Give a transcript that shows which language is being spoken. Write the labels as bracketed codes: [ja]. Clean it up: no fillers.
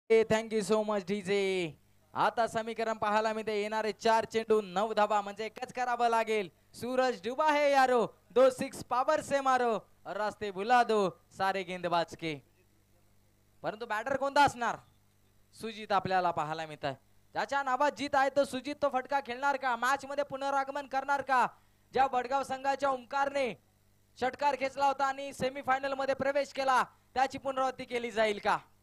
[en] thank you so much [mr] DJ. आता समीकरण पाहायला मिळते. येणारे 4 चेंडू 9 धावा म्हणजे एकच करावं लागेल. [hi] सूरज डुबा है यारो 2 6 पावर से मारो रास्ते भुला दो सारे गेंदबाज के. [mr] परंतु बॅटर कोणता असणार? सुजित आपल्याला पाहायला मिळत आहे. ज्याच्या नावात जीत आहे तो सुजित तो फटका खेळणार का? मॅच मध्ये पुनरागमन करणार का? ज्या वडगाव संघाच्या ओंकारने षटकार खेचला होता आणि सेमीफायनल मध्ये प्रवेश केला त्याची पुनरावृत्ती केली जाईल का?